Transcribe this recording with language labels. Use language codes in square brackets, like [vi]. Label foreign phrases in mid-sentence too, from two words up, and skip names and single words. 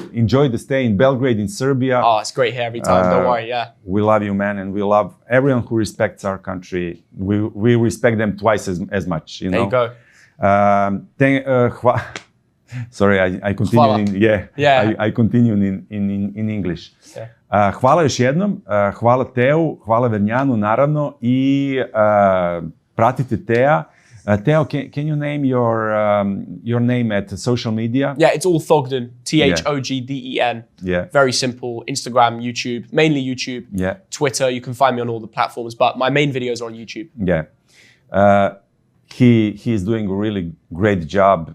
[en] Enjoy the stay in Belgrade, in Serbia. Oh, it's great here every time. Don't worry, We love you, man, and we love everyone who respects our country. We respect them twice as much, There you go. Sorry, I continue I continue in English. [sr] Hvala još jednom, hvala Teu, hvala Vernjanu naravno i pratite Tea. [en] Teo, can you name your name at social media? Yeah, it's all Thogden, Thogden. Yeah. Very simple. Instagram, YouTube, mainly YouTube. Yeah. Twitter, you can find me on all the platforms, but my main videos are on YouTube. Yeah. He is doing a really great job.